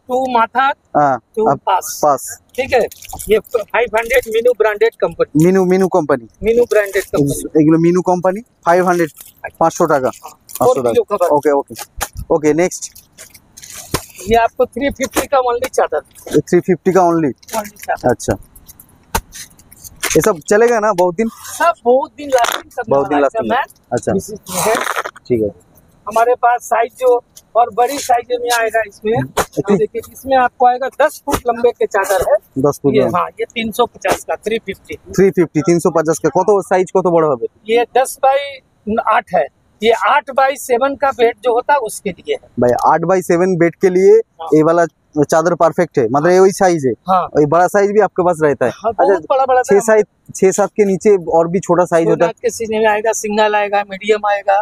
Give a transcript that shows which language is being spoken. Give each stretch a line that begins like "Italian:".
Hindi: 2 माथा
Bangla: হ্যাঁ
Hindi: 2 पास
Bangla: পাস,
Hindi: ठीक है। ये 500 Meenu branded company,
Bangla: Minu company,
Hindi: Meenu branded company
Bangla: এগুলো মিনু কোম্পানি 500, 500 টাকা, 500
Hindi: 4 किलो
Bangla: টাকা।
Hindi: कवर।
English: okay okay okay next,
Hindi: ये आपको 350 का ओनली चादर, 350 का ओनली। ओनली चादर। अच्छा, ये सब चलेगा ना बहुत दिन? सब बहुत दिन लास्टिंग सब बहुत दिन lasting है। अच्छा है ठीक है। हमारे पास साइज जो और बड़ी साइज में आएगा इसमें। ये देखिए इसमें आपको आएगा 10 फुट लंबे के चादर है 10 फुट ये। हाँ ये 350 का 350।
Bangla: 350 350 का কত সাইজ কত বড় হবে?
Hindi: ये 10 बाई 8 है। ये 8 बाई 7 का बेड जो होता है उसके लिए है। भाई 8 बाई 7 बेड के लिए ये वाला चादर परफेक्ट है, मतलब ये वही साइज है। हाँ ये बड़ा साइज भी आपके पास रहता है? हाँ, बहुत बड़ा बड़ा 6-7 के नीचे और भी छोटा साइज होता है, के सीजन में आएगा, सिंगल आएगा, मीडियम आएगा,